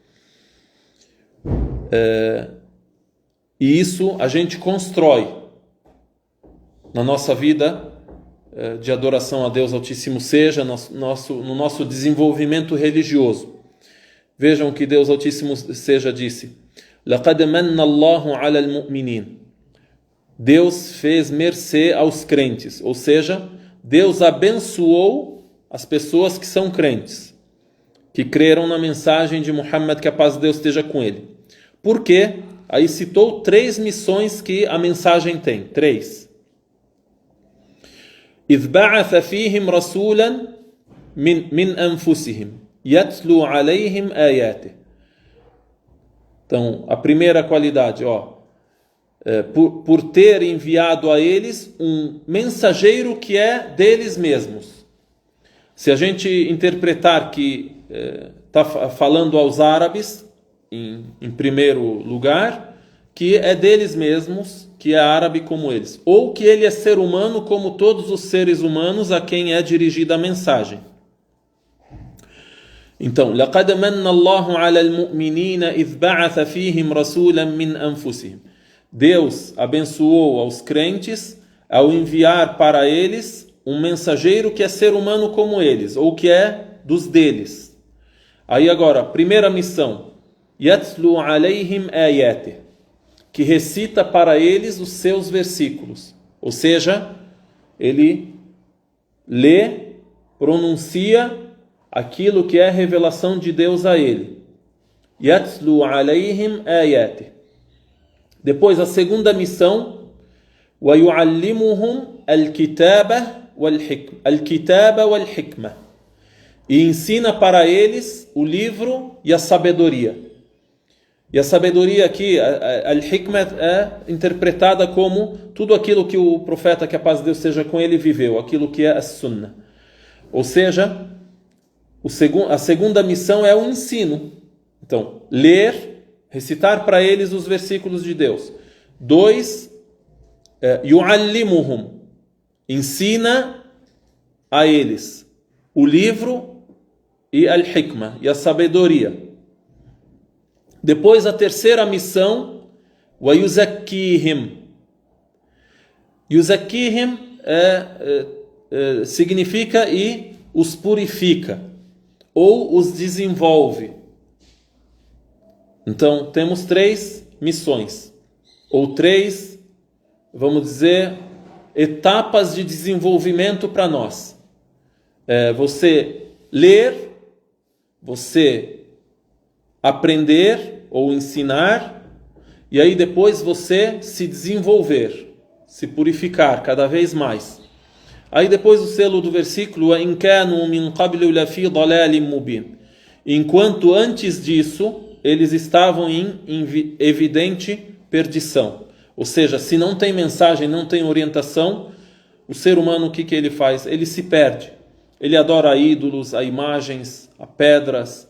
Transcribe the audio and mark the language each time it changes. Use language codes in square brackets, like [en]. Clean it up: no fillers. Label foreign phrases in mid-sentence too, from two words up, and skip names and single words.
[pt] E isso a gente constrói na nossa vida de adoração a Deus Altíssimo no nosso desenvolvimento religioso. Vejam o que Deus Altíssimo disse: [ar] لَقَدْ مَنَّ اللَّهُ عَلَى الْمُؤْمِنِينَ. [pt] Deus fez mercê aos crentes, ou seja, Deus abençoou as pessoas que são crentes, que creram na mensagem de Muhammad, que a paz de Deus esteja com ele. Por quê? Aí citou 3 missões que a mensagem tem. 3. [ar] إِذْ بَعَثَ فِيهِمْ رَسُولًا مِنْ أَنفُسِهِمْ يَتْلُو عَلَيْهِمْ آيَاتِهِ. [pt] Então, a primeira qualidade, por ter enviado a eles um mensageiro que é deles mesmos. Se a gente interpretar que está falando aos árabes, em primeiro lugar, que é deles mesmos, que é árabe como eles, ou que ele é ser humano como todos os seres humanos a quem é dirigida a mensagem. Então, [ar] لَقَدْ مَنَّ اللَّهُ عَلَى الْمُؤْمِنِينَ إِذْ بَعَثَ فِيهِمْ رَسُولًا مِنْ أَنفُسِهِمْ. [pt] Deus abençoou aos crentes ao enviar para eles um mensageiro que é ser humano como eles, ou que é dos deles. Aí agora, primeira missão, [ar] يَتْلُو عَلَيْهِمْ آيَاتِهِ, [pt] que recita para eles os seus versículos. Ou seja, ele lê, pronuncia aquilo que é revelação de Deus a ele. [ar] يَتْلُو عَلَيْهِمْ آيَاتِهِ. [pt] Depois a segunda missão, [ar] وَيُعَلِّمُهُمْ الْكِتَابَ وَالْحِكْمَةِ, [pt] e ensina para eles o livro e a sabedoria. E a sabedoria aqui, al-hikmah, é interpretada como tudo aquilo que o profeta, que a paz de Deus seja com ele, viveu, aquilo que é a sunnah. Ou seja, a segunda missão é o ensino. Então, ler, recitar para eles os versículos de Deus. 2, yu'allimuhum, ensina a eles o livro e al-hikmah, e a sabedoria. Depois a terceira missão, [ar] ويزكيهم. [pt] Yuzakkihim significa e os purifica, ou os desenvolve. Então, temos 3 missões, ou 3, vamos dizer, etapas de desenvolvimento para nós. Você ler, você aprender ou ensinar, e aí depois você se desenvolver, se purificar cada vez mais. Aí depois o selo do versículo, [ar] إن كانوا من قبل لفي ضلال مبين. [pt] Enquanto antes disso, eles estavam em evidente perdição. Ou seja, se não tem mensagem, não tem orientação, o ser humano, o que ele faz? Ele se perde. Ele adora ídolos, a imagens, a pedras.